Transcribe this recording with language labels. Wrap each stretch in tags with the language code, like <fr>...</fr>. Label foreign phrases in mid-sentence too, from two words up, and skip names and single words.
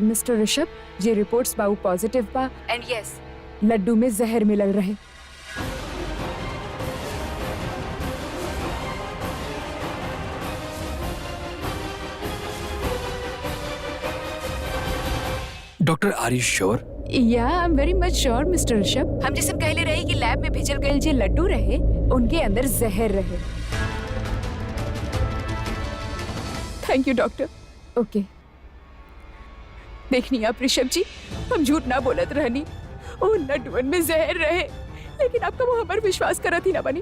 <bho>मिस्टर ऋषभ, ये रिपोर्ट्स बाऊ पॉजिटिव बा</bho> <en>and yes,</en> <bho>लड्डू में जहर मिलल रहे।</bho> <en>Doctor, are you sure? Yeah, I am very much sure Mister Rishabh.</en> <bho>हम जैसे कहले रहे कि लैब में भेजल गए जे लड्डू रहे उनके अंदर जहर रहे।</bho> <en>Thank you doctor.</en> <bho>ओके, देखनी आप ऋषभ जी, हम झूठ ना बोलत रहनी। ओ लड्डून में जहर रहे, लेकिन आपका वो हमार विश्वास करत ही ना बनी।</bho>